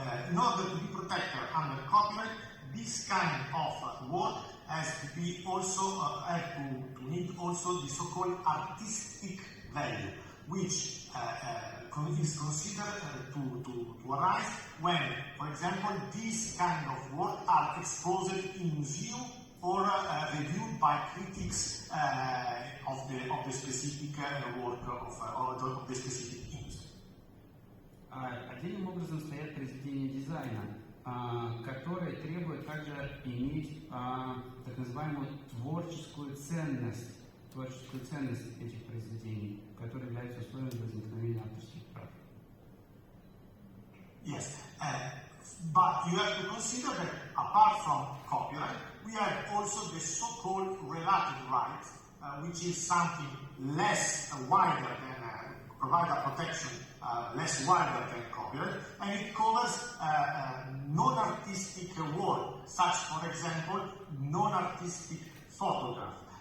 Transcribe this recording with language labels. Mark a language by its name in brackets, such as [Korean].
[English] In order to be protected under copyright, this kind of work has to be also to need also the so-called artistic value, which is considered to arise when, for example, these kind of work are exposed in museum or reviewed by critics of the specific work of the specific industry. [Russian] Отдельным образом стоят произведения дизайна, которые требуют также иметь так называемую творческую ценность этих произведений, которые являются условием возникновения авторских прав. [English] Yes, but you have to consider that apart from copyright, we have also the so-called relative rights, which is something less wider than provide a protection less wider than copyright, and it covers non-artistic work, such, for example, non-artistic photograph.